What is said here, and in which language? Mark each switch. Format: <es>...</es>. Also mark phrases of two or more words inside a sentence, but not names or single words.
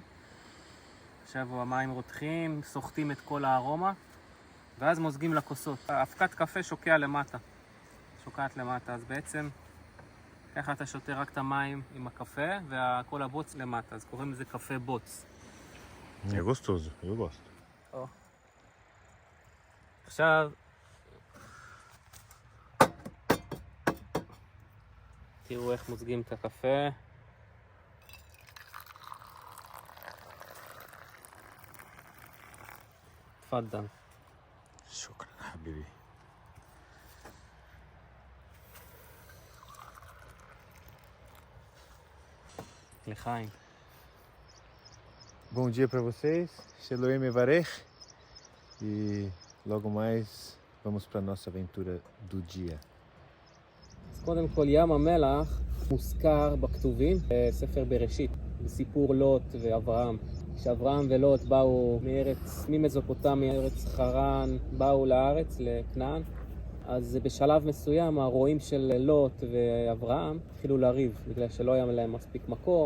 <he>עכשיו המים רותחים, סוחטים את כל הארומה, ואז מוזגים לכוסות. האבקת קפה שוקע למטה. שוקעת למטה, אז בעצם ככה אתה שותה רק את המים עם הקפה, וכל הבוץ למטה, אז קוראים לזה קפה בוץ.</he> <pt>Gostoso, eu gosto.</pt> <he>עכשיו, תראו איך מוזגים את הקפה. תפדל.</he> <ar>شكرًا، حبيبي.</ar> <he>לחיים.</he> <pt>Bom dia para vocês.</pt> <he>שלום מברך.</he> <pt>E logo mais vamos para nossa aventura do dia.</pt> <he>אז קודם כל, ים המלח מוזכר בכתובים בספר בראשית, בסיפור לוט ואברהם. כשאברהם ולוט באו ממזופוטמיה, ארץ חרן, באו לארץ, לכנען, אז בשלב מסוים הרועים של לוט ואברהם התחילו לריב, בגלל שלא היה להם מספיק מקום.</he>